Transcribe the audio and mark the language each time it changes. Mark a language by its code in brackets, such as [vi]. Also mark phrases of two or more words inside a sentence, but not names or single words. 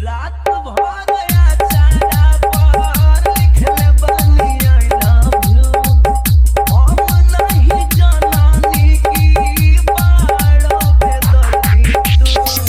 [bho] रात भर आचारा पर लिखले बनी [en] I love you, [bho] हम नहीं जानानी की बाड़ो पे दर्दी तू।